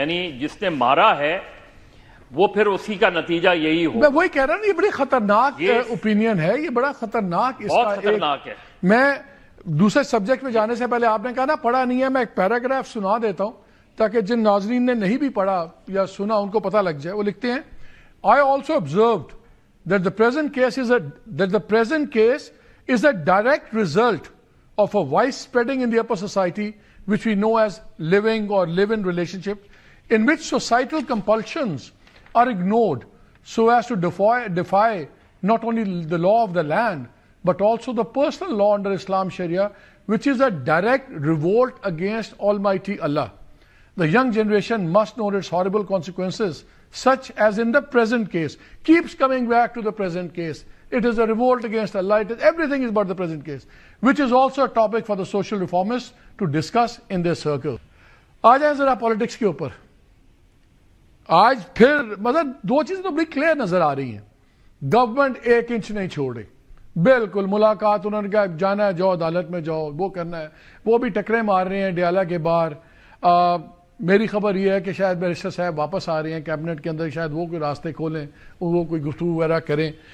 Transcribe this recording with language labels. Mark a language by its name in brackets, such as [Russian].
[Urdu] یعنی جس نے مارا ہے وہ پھر اسی کا نتیجہ یہی ہو. میں وہی کہہ رہا ہوں، یہ بڑی خطرناک اوپینین ہے، یہ بڑا خطرناک، بہت خطرناک ہے. میں دوسرے سبجیکٹ میں جانے سے پہلے آپ نے کہا نا پڑھا نہیں ہے، میں ایک پیراگراف سنا دیتا ہوں تاکہ جن ناظرین نے نہیں بھی پڑھا یا سنا ان کو پتہ لگ جائے. وہ لکھتے ہیں [English] I also observed that the present case is a direct result of a widespreading in the upper society which we know as living or live-in relationships, in which societal compulsions are ignored so as to defy not only the law of the land but also the personal law under Islam Sharia, which is a direct revolt against Almighty Allah. The young generation must know its horrible consequences, such as in the present case. Keeps coming back to the present case. It is a revolt against Allah. Everything is about the present case, which is also a topic for the social reformists to discuss in their circle. [Urdu] آ جائیں ذرا politics کے اوپر. آج پھر مطلب دو چیزیں تو بڑی کلیئر نظر آ رہی ہیں. گورنمنٹ 1 انچ نہیں چھوڑ رہی. بالکل ملاقات انہوں نے کہا جانا ہے جاؤ عدالت میں جاؤ، وہ کرنا ہے. وہ بھی ٹکرے مار رہے ہیں ڈیالہ کے باہر. میری خبر یہ ہے کہ شاید بیرسٹر صاحب واپس آ رہے ہیں کیبنٹ کے اندر، شاید وہ کوئی راستے کھولیں، وہ کوئی گفتگو وغیرہ کریں.